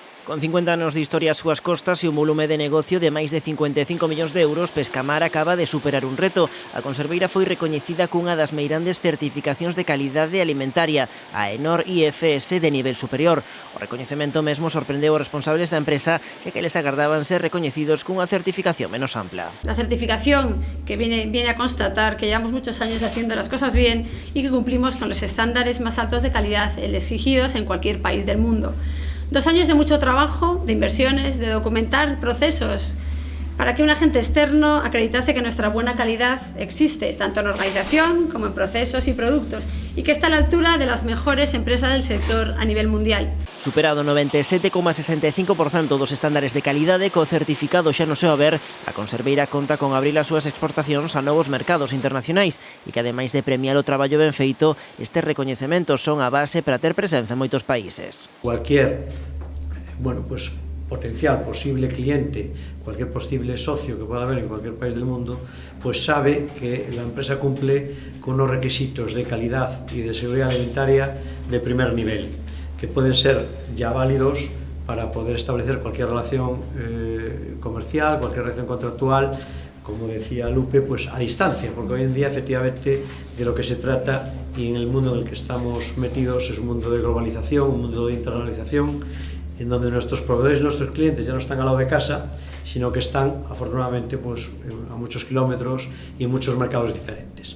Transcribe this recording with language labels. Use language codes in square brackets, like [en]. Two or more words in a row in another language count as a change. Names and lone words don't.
[gl] Con 50 anos de historia ás súas costas e un volume de negocio de máis de 55 millóns de euros, Pescamar acaba de superar un reto. A conserveira foi recoñecida cunha das meirandes certificacións de calidade alimentaria, a AENOR IFS de nivel superior. O recoñecemento mesmo sorprendeu os responsables da empresa, xa que eles agardaban ser recoñecidos cunha certificación menos ampla. [es] La certificación que viene a constatar que llevamos muchos años haciendo las cosas bien y que cumplimos con los estándares más altos de calidad exigidos en cualquier país del mundo. 2 años de mucho trabajo, de inversiones, de documentar procesos para que un agente externo acreditase que nuestra buena calidad existe, tanto en organización como en procesos y productos, y que está a la altura de las mejores empresas del sector a nivel mundial. [gl] Superado 97,65% dos estándares de calidade co certificado xa no seu haber, a conserveira conta con abrir as súas exportacións a novos mercados internacionais e que ademais de premiar o traballo ben feito, estes recoñecementos son a base para ter presenza en moitos países. [es] Cualquier, potencial posible cliente, cualquier posible socio que pueda haber en cualquier país del mundo, pues sabe que la empresa cumple con unos requisitos de calidad y de seguridad alimentaria de primer nivel, que pueden ser ya válidos para poder establecer cualquier relación comercial, cualquier relación contractual, como decía Lupe, pues a distancia, porque hoy en día efectivamente de lo que se trata y en el mundo en el que estamos metidos es un mundo de globalización, un mundo de internalización, en donde nuestros proveedores y nuestros clientes ya no están al lado de casa, sino que están, afortunadamente, pues, a muchos kilómetros y en muchos mercados diferentes.